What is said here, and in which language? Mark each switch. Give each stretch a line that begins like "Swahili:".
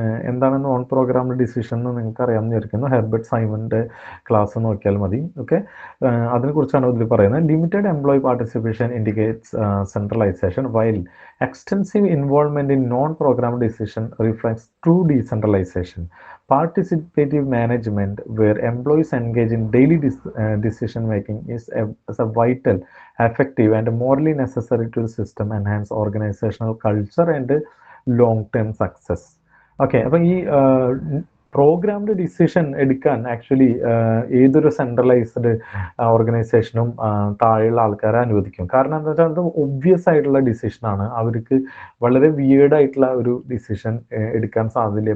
Malayalam: എന്താണ് non programmed decision എന്ന് നിങ്ങൾക്ക് അറിയാമെന്ന് വിചാരിക്കുന്നു. ഹെർബർട്ട് സൈമൻ്റെ ക്ലാസ് നോക്കിയാൽ മതി. ഓക്കെ, അതിനെക്കുറിച്ചാണ് ഇതിൽ പറയുന്നത്.
English: Limited employee participation indicates centralisation while extensive involvement in non programmed decision reflects true decentralisation. Participative management, where employees engage in daily decision making, is a vital, effective, and morally necessary to the system, enhance organizational culture and long-term success.
Malayalam: Okay, അപ്പോൾ ഈ programmed decision എടുക്കാൻ actually ഏതൊരു centralised ഓർഗനൈസേഷനും താഴെയുള്ള ആൾക്കാരെ അനുവദിക്കും. കാരണം എന്താ വെച്ചാൽ അത് ഒബ്വിയസ് ആയിട്ടുള്ള ഡിസിഷനാണ്. അവർക്ക് വളരെ വിയേർഡായിട്ടുള്ള ഒരു ഡിസിഷൻ എടുക്കാൻ സാധ്യതയില്ല.